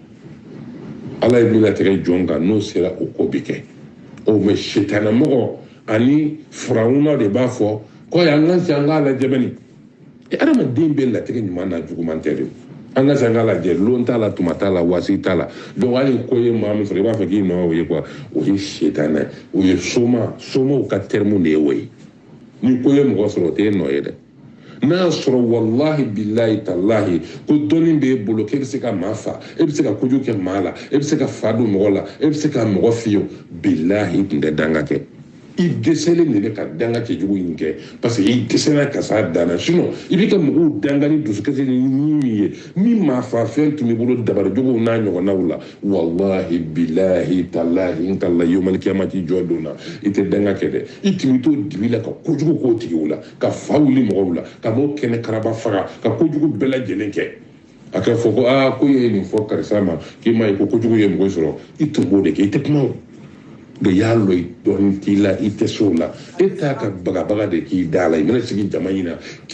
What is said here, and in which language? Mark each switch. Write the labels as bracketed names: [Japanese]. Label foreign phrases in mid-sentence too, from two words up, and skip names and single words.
[Bambara] ala ye min latigɛ jɔn kan n'o sera o ko bi kɛ mɛ sitanamɔgɔ ani firawuna de b'a fɔ ko an k'an sigi an k'a lajɛ bɛni adamaden bɛ latigɛ ɲuman n'a juguman tɛ de an ka san k'a lajɛ lon t'a la tuma t'a la waasi t'a la donc hali ko ye maa min sɔrɔ i b'a fɔ k'i nɔ o ye quoi o ye sitanɛ o ye somaw ka terme de ye o ye ni ko ye mɔgɔ sɔrɔ o t'e nɔ ye dɛ n'a y'a sɔrɔ [Arabic] والله بالله تالله [Bambara] ko dɔnni b'e bolo k'e bɛ se ka maa fa e bɛ se ka kojugu kɛ maa la e bɛ se ka fa don mɔgɔ la e bɛ se ka mɔgɔ fiyewu billahi i tun tɛ danga kɛ i dɛsɛlen de bɛ ka danga cɛjugu in kɛ [French] parce que [Bambara] i dɛsɛla ka s'a danna sinon i bɛ ka mɔgɔw danga ni dusukasi ni min ye min maa fa fɛn tun b'i bolo dabarijogow n'a ɲɔgɔnnaw la [Arabic] والله بالله تالله [Bambara] n kala [Arabic] يوم القيامة [Bambara] jɔ don na i tɛ danga kɛ dɛ i tun bɛ to dibi la ka kojugu k'o tigiw la ka fa wuli mɔgɔw la ka mɔgɔw kɛnɛ karaba faga ka kojugu bɛɛ lajɛlen kɛ a ka fɔ ko ko ye nin fɔ karisa ma k'i ma ye ko kojugu ye mɔgɔ sɔrɔ i tun b'o de kɛ i tɛ kuma o de y'a lɔ dɔɔni t'i la i tɛ so la e t'a ka bagabaga de k'i da la i bɛna sigi jama in na k'i